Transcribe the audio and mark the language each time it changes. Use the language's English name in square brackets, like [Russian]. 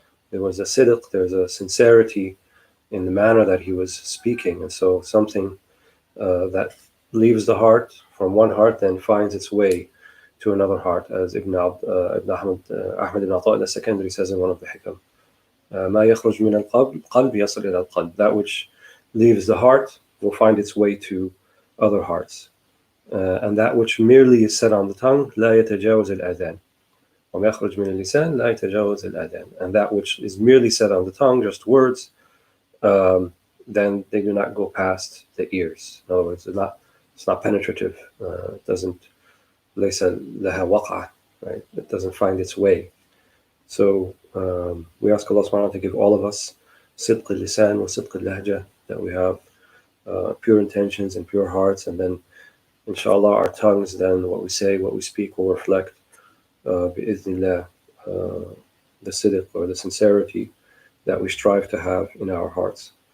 [English] There was a sidq, there's a sincerity in the manner that he was speaking. And so something that leaves the heart, from one heart, then finds its way to another heart, as Ibn Ahmad ibn Ata al-Sakandari says in one of the hikam. [Arabic] ما يخرج من القلب يصل إلى القلب. [English] That which leaves the heart will find its way to other hearts. And that which merely is said on the tongue, [Arabic] لا يتجاوز الآذان. وما يخرج من اللسان لا يتجاوز الآذان. [English] And that which is merely said on the tongue, just words, then they do not go past the ears. In other words, it's not penetrative. It doesn't, [Arabic] ليس لها وقع, [English] right? It doesn't find its way. So we ask Allah subhanahu wa ta'ala to give all of us sidq al-lisan wa sidq al-lahja, that we have pure intentions and pure hearts, and then inshallah our tongues, then what we say, what we speak will reflect bi'idhnillah the sidq or the sincerity that we strive to have in our hearts.